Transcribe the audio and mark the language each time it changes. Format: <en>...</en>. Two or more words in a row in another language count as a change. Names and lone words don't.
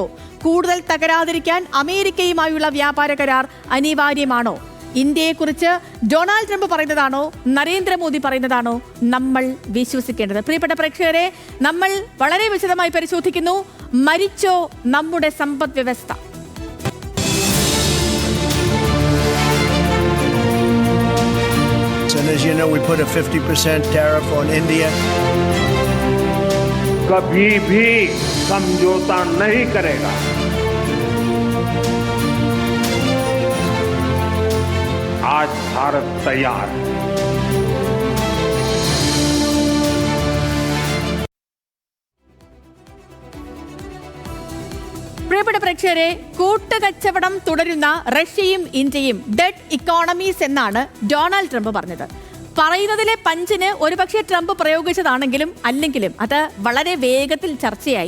<ml>കൂടുതൽ തകരാതിരിക്കാൻ അമേരിക്കയുമായുള്ള വ്യാപാര കരാർ അനിവാര്യമാണോ? ഇന്ത്യയെക്കുറിച്ച് ഡൊണാൾഡ് ട്രംപ് പറയുന്നതാണോ നരേന്ദ്രമോദി പറയുന്നതാണോ നമ്മൾ വിശ്വസിക്കേണ്ടത്? പ്രിയപ്പെട്ട പ്രേക്ഷകരെ, നമ്മൾ വളരെ വിശദമായി പരിശോധിക്കുന്നു. മരിച്ചോ നമ്മുടെ സമ്പദ് വ്യവസ്ഥ?</ml> <en>And as you know, we put a 50% tariff on India.</en> <hi>कभी भी समझौता नहीं करेगा. आज भारत तैयार है.</hi> <ml>പ്രിയപ്പെട്ട പ്രേക്ഷകരെ, കൂട്ടുകച്ചവടം തുടരുന്ന റഷ്യയും ഇന്ത്യയും</ml> <en>dead economies</en> <ml>എന്നാണ് ഡൊണാൾഡ് ട്രംപ് പറഞ്ഞത്. പറയുന്നതിലെ പഞ്ചിന് ഒരുപക്ഷെ ട്രംപ് പ്രയോഗിച്ചതാണെങ്കിലും അല്ലെങ്കിലും അത് വളരെ വേഗത്തിൽ ചർച്ചയായി.</ml>